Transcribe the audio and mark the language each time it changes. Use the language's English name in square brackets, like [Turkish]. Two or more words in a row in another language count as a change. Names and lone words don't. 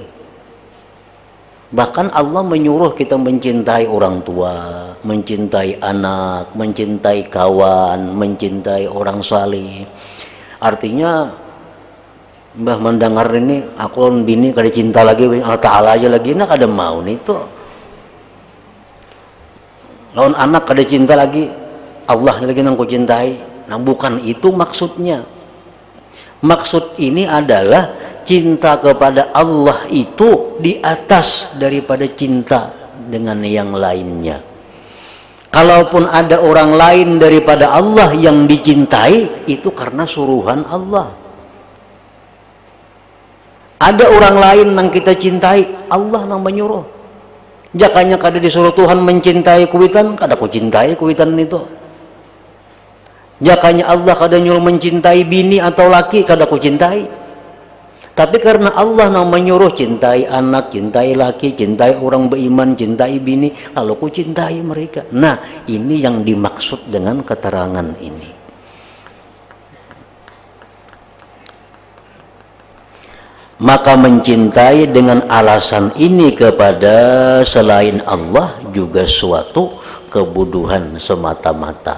[Banjar] Bahkan Allah menyuruh kita mencintai orang tua, mencintai anak, mencintai kawan, mencintai orang saleh. Artinya mbah mendengar ini aku bini kada cinta lagi, [Arabic] الله تعالى [Banjar] aja lagi, nak kada mau nih tuh. Lawan anak kada cinta lagi, Allah lagi nang ku cintai. Nah bukan itu maksudnya. Maksud ini adalah cinta kepada Allah itu di atas daripada cinta dengan yang lainnya. Kalaupun ada orang lain daripada Allah yang dicintai, itu karena suruhan Allah. Ada orang lain yang kita cintai, Allah yang menyuruh. Jakanya kada disuruh Tuhan mencintai kuitan, kada ku cintai kuitan itu. Jakanya Allah kada nyuruh mencintai bini atau laki, kada ku cintai. Tapi karena Allah yang menyuruh, cintai anak, cintai laki, cintai orang beriman, cintai bini, kalau ku cintai mereka. Nah, ini yang dimaksud dengan keterangan ini. Maka mencintai dengan alasan ini kepada selain Allah juga suatu kebodohan semata-mata.